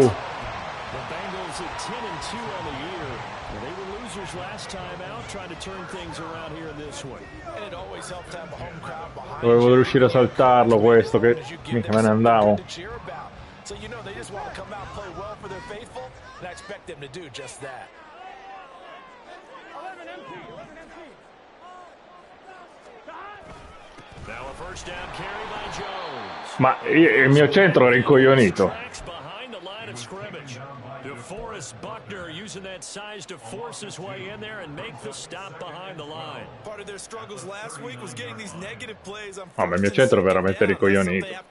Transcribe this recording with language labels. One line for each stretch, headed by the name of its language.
English: The Bengals at 10-2 on the year. They were losers last time out, trying to turn things around here in this one. And it always helps to have a home crowd behind
Italian: Dovevo riuscire a saltarlo questo, che mica me ne andavo.
English: So you know they just want to come out and play well for their faithful, and I expect them to do just that. 11 MP, 11 MP. Now a first down carry by Jones.
Italian: Ma il mio centro era incoglionito.
English: Behind the line of scrimmage. DeForest Buckner using that size to force his way in there and make the stop behind the line. Part of their struggles last week was getting these negative plays on
Italian: Ma il mio centro è veramente ricoglionito.